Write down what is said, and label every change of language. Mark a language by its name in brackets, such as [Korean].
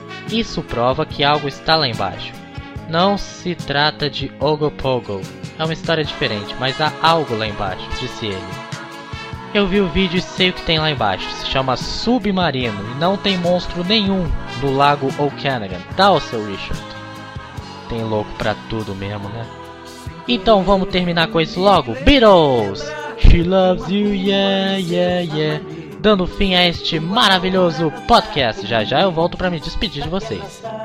[Portuguese] Isso prova que algo está lá embaixo. Não se trata de Ogopogo, é uma história diferente, mas há algo lá embaixo, disse ele. Eu vi o vídeo e sei o que tem lá embaixo. Se chama Submarino e não tem monstro nenhum no lago Okanagan. Dá o seu Richard. Tem louco pra tudo mesmo, né? Então vamos terminar com isso logo. Beatles! [English] She loves you, yeah, yeah, yeah. [Portuguese] Dando fim a este maravilhoso podcast. Já já eu volto pra me despedir de vocês.